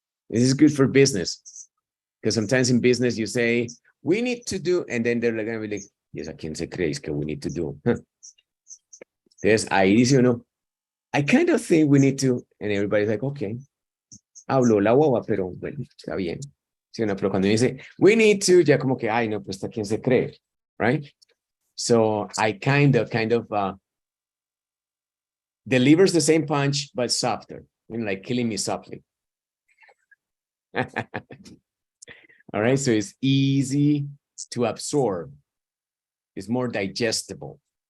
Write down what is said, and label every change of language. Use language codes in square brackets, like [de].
[en] This is good for business. Because sometimes in business you say, we need to do, and then they're going to be like, yes, [es] ¿a quién se cree que [en] we need to do? [es] Entonces, ahí dice uno, [en] I kind of think we need to, and everybody's like, okay. [es] Hablo la guagua, pero bueno, está bien. ¿Sí, no? Pero cuando dice, [en] we need to, [es] ya como que, ay, no, pues, ¿a quién se cree? [en] Right? So, I kind of delivers the same punch, but softer, you know, like killing me softly. All right, so it's easy to absorb. It's more digestible.